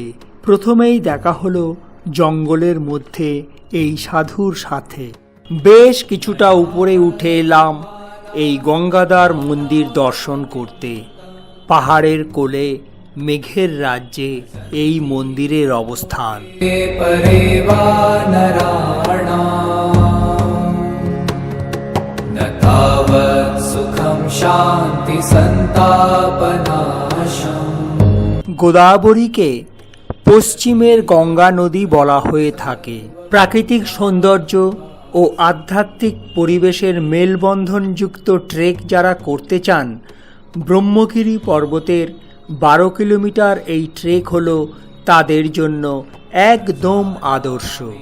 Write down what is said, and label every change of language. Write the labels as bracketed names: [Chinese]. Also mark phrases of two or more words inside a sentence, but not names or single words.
[Bangla] প্রথমেই দেখা হলো জঙ্গলের মধ্যে এই সাধুর সাথে। বেশ কিছুটা উপরে উঠে এলাম এই গঙ্গাদার মন্দির দর্শন করতে। পাহাড়ের কোলে মেঘের রাজ্যে এই মন্দিরের অবস্থান। [Sanskrit] परे वा नराणाम् न तावत् सुखं शान्ति सन्तापनाशम्। [Bangla] গোদাবরীকে পশ্চিমের গঙ্গা নদী বলা হয়ে থাকে। প্রাকৃতিক সৌন্দর্য ও আধ্যাত্মিক পরিবেশের মেলবন্ধনযুক্ত ট্রেক যারা করতে চান, ব্রহ্মগিরি পর্বতের 12 কিলোমিটার এই ট্রেক হলো তাদের জন্য একদম আদর্শ।